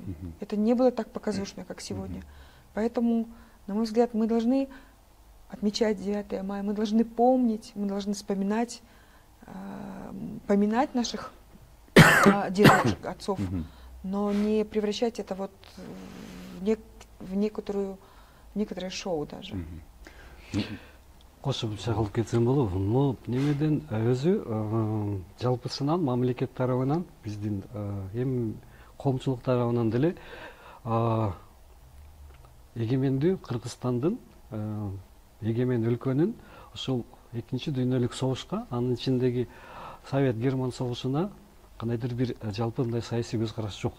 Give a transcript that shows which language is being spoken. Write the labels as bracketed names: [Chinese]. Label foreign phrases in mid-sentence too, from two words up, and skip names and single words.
[Russian] Это не было так показушно, как сегодня. Поэтому, на мой взгляд, мы должны отмечать 9 мая, мы должны помнить, мы должны вспоминать, поминать наших дедушек, отцов, но не превращать это вот в некоторое шоу даже. [Kyrgyz] Кошып чагылып кетсем болобу. Бул немеден өзү жалпысынан мамлекет тарабынан биздин эми коомчулук тарабынан деле эгемендүү Кыргызстандын эгемен өлкөнүн ушул экинчи дүйнөлүк согушка, анын ичиндеги Совет-Герман согушуна кандайдыр бир жалпы мындай саясий көз караш жок.